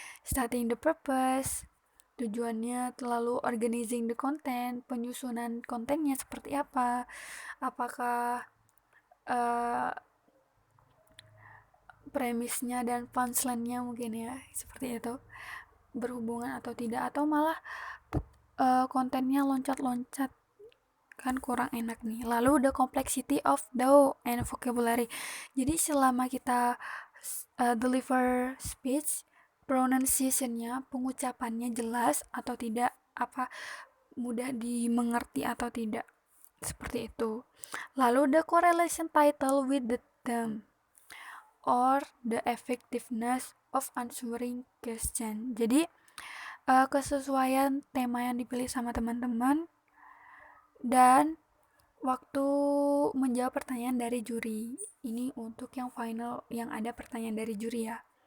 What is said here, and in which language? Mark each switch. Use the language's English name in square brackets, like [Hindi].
[English] Stating the purpose, [Indonesian] tujuannya, lalu [English] organizing the content, [Indonesian] penyusunan kontennya seperti apa, apakah premisnya dan punchline-nya mungkin ya seperti itu berhubungan atau tidak, atau malah kontennya loncat-loncat, kan kurang enak nih. Lalu [English] the complexity of the and vocabulary. [Indonesian] Jadi selama kita [English] deliver speech, [Indonesian] pronunciation-nya, pengucapannya jelas atau tidak, apa mudah dimengerti atau tidak, seperti itu. Lalu [English] the correlation title with the theme or the effectiveness of answering question. [Indonesian] Jadi kesesuaian tema yang dipilih sama teman-teman dan waktu menjawab pertanyaan dari juri. Ini untuk yang final yang ada pertanyaan dari juri ya.